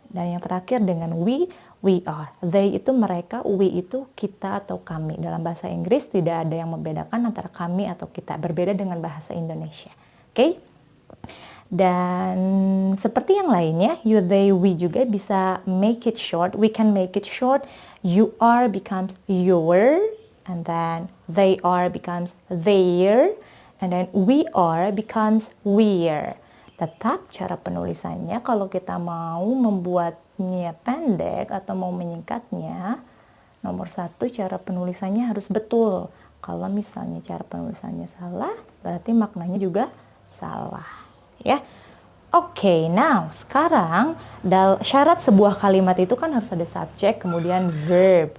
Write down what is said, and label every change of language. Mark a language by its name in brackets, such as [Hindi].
[Indonesian] Dan yang terakhir dengan we are. They itu mereka, we itu kita atau kami. Dalam bahasa Inggris tidak ada yang membedakan antara kami atau kita. Berbeda dengan bahasa Indonesia. Oke? Dan seperti yang lainnya, you, they, we juga bisa [English] make it short. We can make it short. You are becomes your, and then they are becomes their, and then we are becomes we're. [Indonesian] Tetap cara penulisannya kalau kita mau membuatnya pendek atau mau menyingkatnya, nomor 1 cara penulisannya harus betul. Kalau misalnya cara penulisannya salah, berarti maknanya juga salah. Ya, oke. Now sekarang syarat sebuah kalimat itu kan harus ada subjek, kemudian verb.